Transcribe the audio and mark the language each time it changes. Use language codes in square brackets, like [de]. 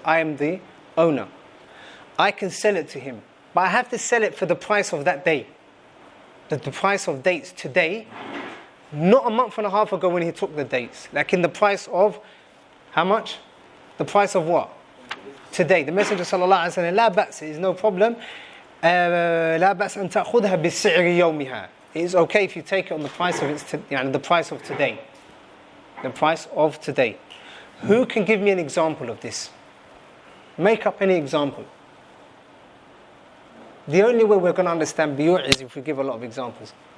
[en] I am the owner. I can sell it to him. But I have to sell it for the price of that day. The price of dates today, not a month and a half ago when he took the dates. Like in the price of, how much? The price of what? Today. The Messenger sallallahu alaihi wasallam, [ar] لا بأس, [en] is no problem. [ar] لا بأس أن تأخذها بسعر يومها. [en] It is okay if you take it on the price of the price of today. The price of today. Who can give me an example of this? Make up any example. The only way we're going to understand biyur is if we give a lot of examples.